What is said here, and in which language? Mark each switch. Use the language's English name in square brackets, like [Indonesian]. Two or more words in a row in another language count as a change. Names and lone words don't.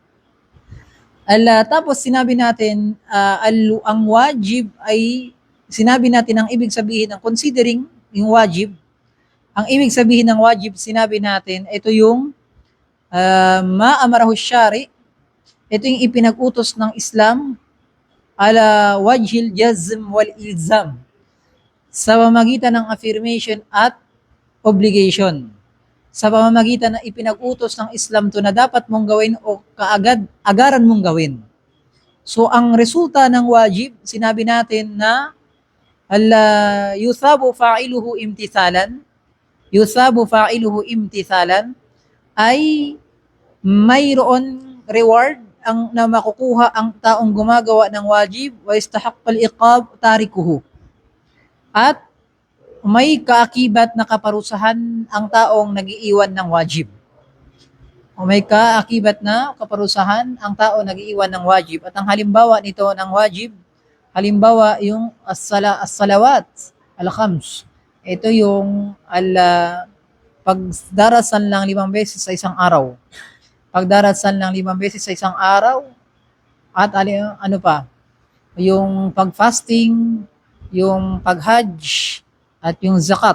[Filipino] Tapos sinabi natin, ang wajib ay, sinabi natin ang ibig sabihin ng considering yung wajib. Ang ibig sabihin ng wajib, sinabi natin, ito yung [Arabic] ما أمر به الشارع, [Filipino] ito yung ipinag-utos ng Islam [Arabic] على وجه الجزم والإلزام, [Filipino] sa pamamagitan ng affirmation at obligation. Sa pamamagitan ng ipinag-utos ng Islam to na dapat mong gawin o agaran mong gawin. So ang resulta ng wajib, sinabi natin na [Arabic] يثاب فاعله امتثالا, [Filipino] ay mayroon reward ang na makukuha ang taong gumagawa ng wajib, [Arabic] واستحق العقاب تاركه. [Filipino] At may kaakibat na kaparusahan ang taong nag-iiwan ng wajib. O may kaakibat na kaparusahan ang taong nag-iiwan ng wajib. At ang halimbawa nito ng wajib, halimbawa yung [Arabic] الصلوات الخمس. [Filipino] Ito yung pagdarasal ng 5 beses sa isang araw. Pagdarasal ng 5 beses sa isang araw. At ano pa? Yung pag-fasting, yung pag-hajj, at yung zakat.